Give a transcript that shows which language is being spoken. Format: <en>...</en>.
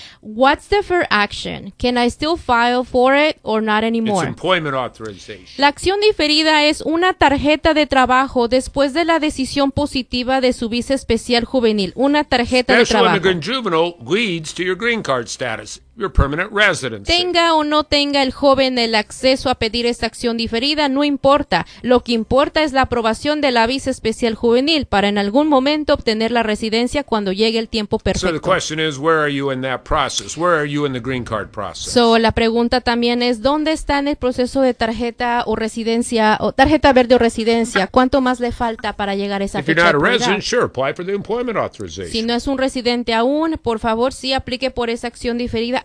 <en>What's deferred action? Can I still file for it or not anymore? It's employment authorization.</en> <es>La acción diferida es una tarjeta de trabajo después de la decisión positiva de su visa especial juvenil. Una tarjeta</es> <en>special</en> <es>de trabajo.</es> <en>Special immigrant juvenile leads to your green card status, your permanent residency.</en> <es>Tenga o no tenga el joven el acceso a pedir esta acción diferida, no importa. Lo que importa es la aprobación de la visa especial juvenil para en algún momento obtener la residencia cuando llegue el tiempo perfecto.</es> <en>So the question is, where are you in that process? Where are you in the green card process?</en> <es>So la pregunta también es, ¿dónde está en el proceso de tarjeta o residencia o tarjeta verde o residencia? ¿Cuánto más le falta para llegar a esa</es> <en>fecha? If you're not a resident, sure, apply for the employment authorization.</en> <es>Si no es un residente aún, por favor, sí aplique por esa acción diferida.</es>